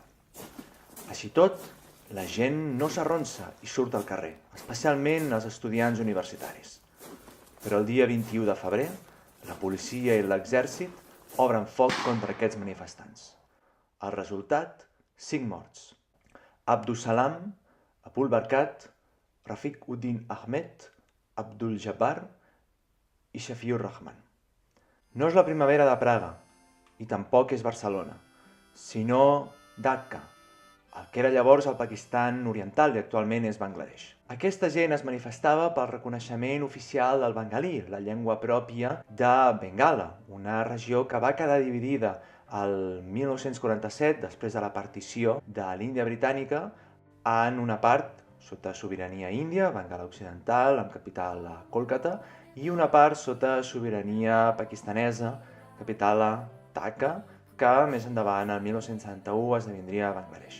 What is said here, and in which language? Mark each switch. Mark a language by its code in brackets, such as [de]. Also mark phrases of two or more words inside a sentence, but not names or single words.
[ca] Així tot, la gent no s'arronsa i surt al carrer, especialment els estudiants universitaris. Però el dia 21 de febrer, la policia i l'exèrcit obren foc contra aquests manifestants. El resultat, 5 morts. Abdussalam, Abul Barkat, Rafiq Uddin Ahmed, Abdul Jabbar i Shafiur Rahman. No és la primavera de Praga, i tampoc és Barcelona, sinó Dhaka, el que era llavors el Pakistan oriental i actualment és Bangladesh. Aquesta gent es manifestava pel reconeixement oficial del bengalí, la llengua pròpia de Bengala, una regió que va quedar dividida el 1947, després de la partició de l'Índia britànica, en una part sota sobirania índia, Bengala Occidental, amb capital a Kolkata, i una part sota sobirania pakistanesa, capital a Dhaka, que més endavant, el 1971, esdevindria Bangladesh.